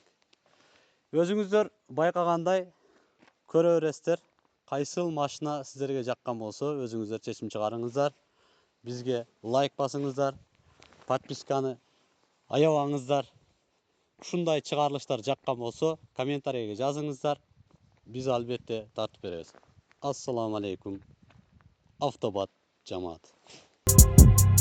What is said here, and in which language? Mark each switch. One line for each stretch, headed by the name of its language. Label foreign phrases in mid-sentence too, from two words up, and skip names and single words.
Kyrgyz: Өзүңүздөр байкагандай көрө бересиздер. Кайсыл машина сиздерге жаккан болсо, өзүңүздөр чечим чыгарыңыздар. Бизге лайк басыңыздар, подписканы аябаңыздар. Ушундай чыгарылыштар жаккан болсо, комментарийге жазыңыздар.
Uzbek: Biz albatta tartib beramiz. Assalomu alaykum. Avtobat jamoat.